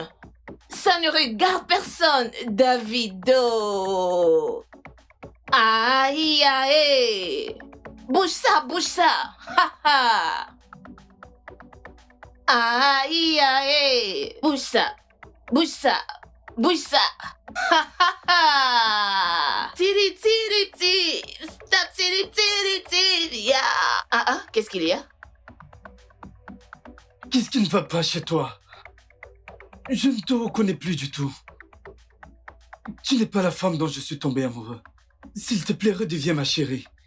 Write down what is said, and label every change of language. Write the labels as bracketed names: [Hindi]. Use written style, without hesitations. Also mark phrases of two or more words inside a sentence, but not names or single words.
[French] Ça ne regarde personne, Davido. Aïe, aïe. Bouge ça, bouge ça. Ha, ha. Aïe, aïe. Bouge ça, bouge ça, bouge ça. Ha, ha, ha. Tiri, tiri, tiri. Stop, tiri, tiri, tiri. Yeah. Ah, qu'est-ce qu'il y a? Qu'est-ce qui ne va pas chez toi? Je ne te reconnais plus du tout. Tu n'es pas la femme dont je suis tombé amoureux. S'il te plaît, redeviens ma chérie.